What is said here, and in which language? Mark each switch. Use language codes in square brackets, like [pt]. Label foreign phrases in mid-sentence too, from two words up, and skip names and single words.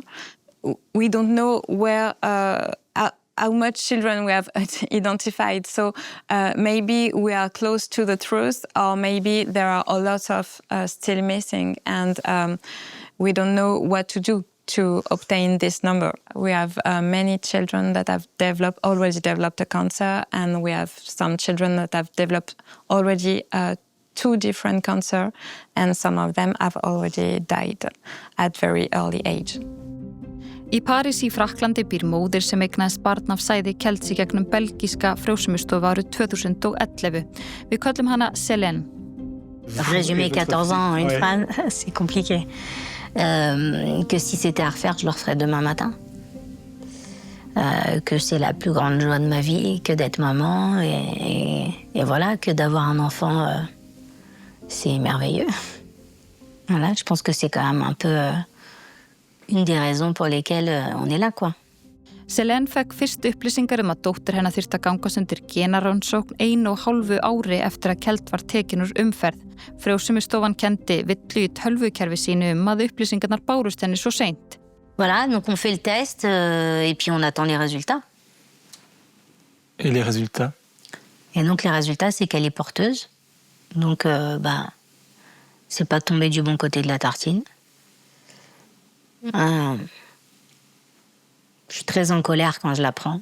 [en] We don't know where how much children we have identified, so maybe we are close to the truth, or maybe there are a lot of still missing, and we don't know what to do to obtain this number. We have many children that have already developed a cancer, and we have some children that have developed already 2 different cancer, and some of them have already died at very early age. [is] Í París í Frakklandi býr móðir sem eignaðist barn af sæði kelds í gegnum belgíska frjósemisstofu árið 2011. Við köllum hana Selene. [fr] Résumer 14 ans à une femme, c'est compliqué. Que si c'était à refaire, je le referais demain matin. que c'est la plus grande joie de ma vie, que d'être maman, et voilà, que d'avoir un enfant, c'est merveilleux. Voilà, je pense que c'est quand même un peu une des raisons pour lesquelles on est là, quoi. [is] Selene fekk fyrst upplýsingar að dóttir hennar þyrfti að gangast undir genarannsókn 1,5 ári eftir að Kjeld var tekin úr umferð. Frjósemistofan kendi villu í tölvukerfi sínu að upplýsingarnar bárust henni svo seint. [fr] Voilà, donc on fait le test et puis on attend les résultats. Et les résultats? Et donc les résultats, c'est qu'elle est porteuse. Donc, c'est pas tombé du bon côté de la tartine. Je suis très en colère quand je l'apprends.